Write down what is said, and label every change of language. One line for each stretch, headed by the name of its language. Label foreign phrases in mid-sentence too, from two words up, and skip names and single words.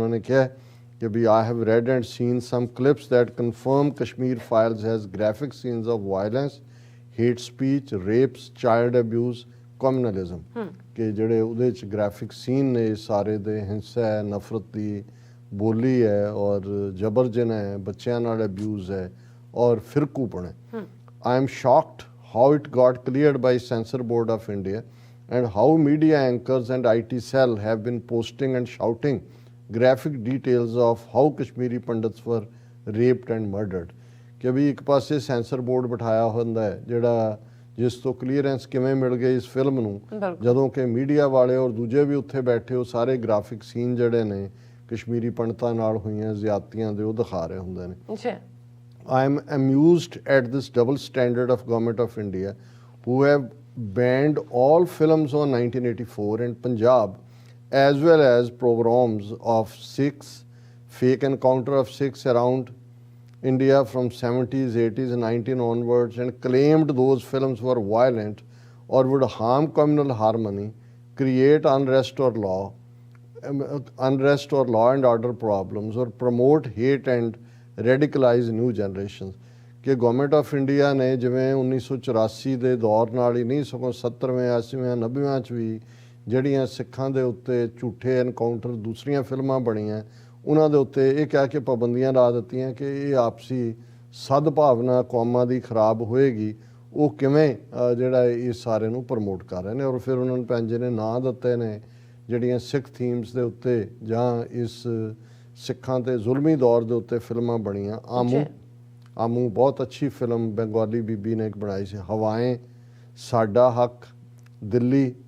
Punjabi: ਉਹਨਾਂ ਨੇ ਕਿਹਾ ਕਿ ਵੀ
English: I have read and seen some clips that confirm Kashmir Files has graphic scenes of violence hate speech rapes child abuse communalism
Punjabi: ਕਿ ਜਿਹੜੇ ਉਹਦੇ 'ਚ
English: graphic scene
Punjabi: ਨੇ ਸਾਰੇ ਦੇ ਹਿੰਸਾ ਹੈ ਨਫ਼ਰਤ ਦੀ ਬੋਲੀ ਹੈ ਔਰ ਜਬਰ ਜਨਾਹ ਹੈ ਬੱਚਿਆਂ ਨਾਲ ਅਬਿਊਜ਼ ਹੈ ਔਰ ਫਿਰਕੂਪਣ ਹੈ।
English: I am shocked how it got cleared by Censor Board of India and how media anchors and IT cell have been posting and shouting graphic details of how Kashmiri Pandits were raped and murdered
Punjabi: ਕਿ ਵੀ ਇੱਕ ਪਾਸੇ ਸੈਂਸਰ ਬੋਰਡ ਬਿਠਾਇਆ ਹੁੰਦਾ ਹੈ ਜਿਹੜਾ ਜਿਸ ਤੋਂ ਕਲੀਅਰੈਂਸ ਕਿਵੇਂ ਮਿਲ ਗਈ ਇਸ ਫਿਲਮ ਨੂੰ ਜਦੋਂ ਕਿ ਮੀਡੀਆ ਵਾਲੇ ਔਰ ਦੂਜੇ ਵੀ ਉੱਥੇ ਬੈਠੇ ਉਹ ਸਾਰੇ
English: graphic scene
Punjabi: ਜਿਹੜੇ ਨੇ ਕਸ਼ਮੀਰੀ ਪੰਡਤਾਂ ਨਾਲ ਹੋਈਆਂ ਜ਼ਿਆਦਤੀਆਂ ਦੇ ਉਹ ਦਿਖਾ ਰਹੇ ਹੁੰਦੇ ਨੇ।
English: I am amused at this double standard of Government of India who have banned all films on 1984 and Punjab as well as pogroms of Sikhs, fake encounter of Sikhs around India from 70s, 80s and 90s onwards and claimed those films were violent or would harm communal harmony, create unrest or law and order problems or promote hate and radicalise new generation
Punjabi: ਕਿ ਗਵਰਨਮੈਂਟ ਆਫ ਇੰਡੀਆ ਨੇ ਜਿਵੇਂ 1984 ਦੇ ਦੌਰ ਨਾਲ ਹੀ ਨਹੀਂ ਸਗੋਂ 70ਵੇਂ 80ਵੇਂ 90ਵੇਂ 'ਚ ਵੀ ਜਿਹੜੀਆਂ ਸਿੱਖਾਂ ਦੇ ਉੱਤੇ ਝੂਠੇ ਐਨਕਾਊਂਟਰ ਦੂਸਰੀਆਂ ਫਿਲਮਾਂ ਬਣੀਆਂ ਉਹਨਾਂ ਦੇ ਉੱਤੇ ਇਹ ਕਹਿ ਕੇ ਪਾਬੰਦੀਆਂ ਲਾ ਦਿੱਤੀਆਂ ਕਿ ਇਹ ਆਪਸੀ ਸਦਭਾਵਨਾ ਕੌਮਾਂ ਦੀ ਖਰਾਬ ਹੋਏਗੀ ਉਹ ਕਿਵੇਂ ਜਿਹੜਾ ਇਹ ਸਾਰੇ ਨੂੰ ਪ੍ਰਮੋਟ ਕਰ ਰਹੇ ਨੇ ਔਰ ਫਿਰ ਉਹਨਾਂ ਨੂੰ ਪੈਂਜੇ ਨੇ ਨਾਂ ਦਿੱਤੇ ਨੇ ਜਿਹੜੀਆਂ ਸਿੱਖ ਥੀਮਸ ਦੇ ਉੱਤੇ ਜਾਂ ਇਸ ਸਿੱਖਾਂ ਤੇ ਜ਼ੁਲਮੀ ਦੌਰ ਦੇ ਉੱਤੇ ਫਿਲਮਾਂ ਬਣੀਆਂ ਆਮੂ ਬਹੁਤ ਅੱਛੀ ਫਿਲਮ ਬੰਗਾਲੀ ਬੀਬੀ ਨੇ ਇੱਕ ਬਣਾਈ ਸੀ ਹਵਾएं, ਸਾਡਾ ਹੱਕ, ਦਿੱਲੀ